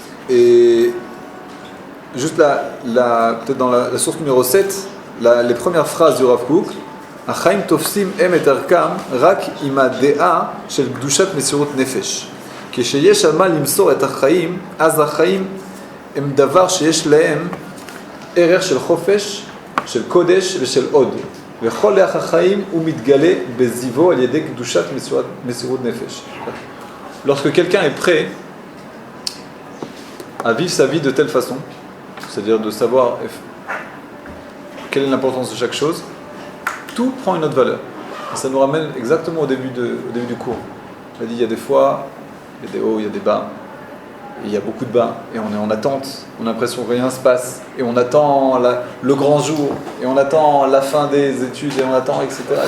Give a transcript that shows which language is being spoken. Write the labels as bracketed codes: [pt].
[fr] Et juste peut-être dans la source numéro 7, les premières phrases du Rav Kook, [he] Achaim tofsim em et arkam rak ima dea shel gdushat Mesirut Nefesh. כשיש על מה למסור את החיים, אז החיים הם דבר שיש להם ערך של חופש, של קודש ושל עוד. וכל ערך החיים הוא מתגלה בזיוו על ידי קדושת מסירות נפש. [fr] Lorsque quelqu'un est prêt à vivre sa vie de telle façon, c'est-à-dire de savoir quelle est l'importance de chaque chose, tout prend une autre valeur. Et ça nous ramène exactement au début du cours. On a dit il y a des fois, il y a des hauts, il y a des bas, et il y a beaucoup de bas, et on est en attente, on a l'impression que rien se passe, et on attend le grand jour, et on attend la fin des études, et on attend, etc.